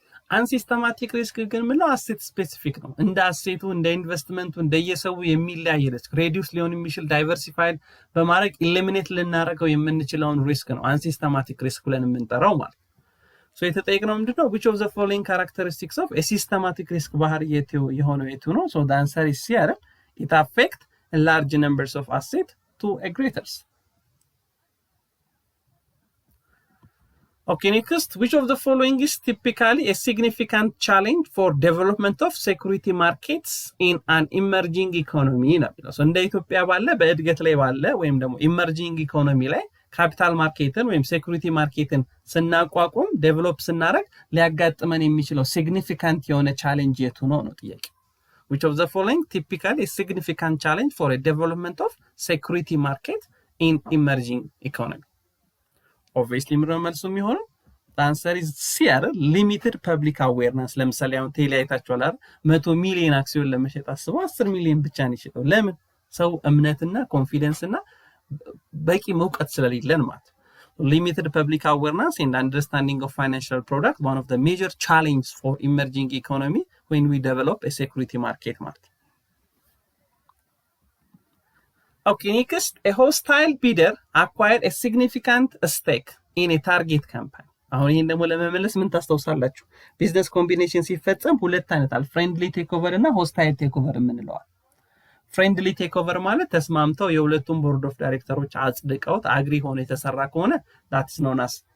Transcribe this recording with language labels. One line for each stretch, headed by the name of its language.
Amharic: አንሲስተማቲክ ሪስክ ግን ምንለው አሴት ስፔሲፊክ ነው። እንደ አሴቱ እንደ ኢንቨስትመንቱ እንደየሰው የሚለያይ ሪስክ ሬዲዩስ ሊሆን የሚችል ዳይቨርሲፋይ በማድረግ ኢሊሚኔት ልናደርገው የምንችለውን ሪስክ ነው አንሲስተማቲክ ሪስክ ብለን የምንጠራው ማለት። ሶ የተጠየቅነው ምንድነው?
English: which of the following characteristics of a systematic risk
Amharic: ባህሪ የሆነው የቱ ነው?
English: so the answer is C አይደል? it affect a large numbers of asset to a greater. Okay, next, which of the following is typically a significant challenge for development of security markets in an emerging economy?
Amharic: So እንደ ኢትዮጵያ ባለ በእድገት ላይ ባለ ወይም ደግሞ ኢመርጂንግ ኢኮኖሚ ላይ ካፒታል ማርኬትን ወይም ሴኩሪቲ ማርኬትን ስናቋቁም ዴቨሎፕ ስናደርግ ሊያጋጥመን የሚችለው ሲግኒፊካንት የሆነ ቻሌንጅ የቱ ነው ጥያቄ።
English: which of the following typically a significant challenge for a development of security market in emerging economy?
Amharic: Obviously መልሱ የሚሆነው
English: the answer is C
Amharic: አይደል
English: limited public awareness
Amharic: ለምሳሌ አሁን ቴሌ አይታችኋል አይደል 100 ሚሊዮን አክሲዮን ለመሸጥ አስበው 10 ሚሊዮን ብቻ ነው ይሸጠው ለምን ሰው እምነትና ኮንፊደንስ እና በቂ መውቀት ስለሌለን ማለት
English: limited public awareness and understanding of financial product one of the major challenges for emerging economy when we develop a security market ማለት Okay, next, a hostile bidder acquired a significant stake in a target company.
Amharic: አሁን ይሄን ደግሞ ለመመለስ ምን ታስተውሳላችሁ ቢዝነስ ኮምቢኔሽን ሲፈጸም ሁለት አይነት አለ ፍሬንድሊ ቴክኦቨር እና ሆስታይል ቴክኦቨር የምንለዋል ፍሬንድሊ ቴክኦቨር ማለት ተስማምተው የሁለቱም ቦርድ ኦፍ ዳይሬክተሮች አጽድቀውት አግሪ ሆነ የተሰራ ከሆነ that is known as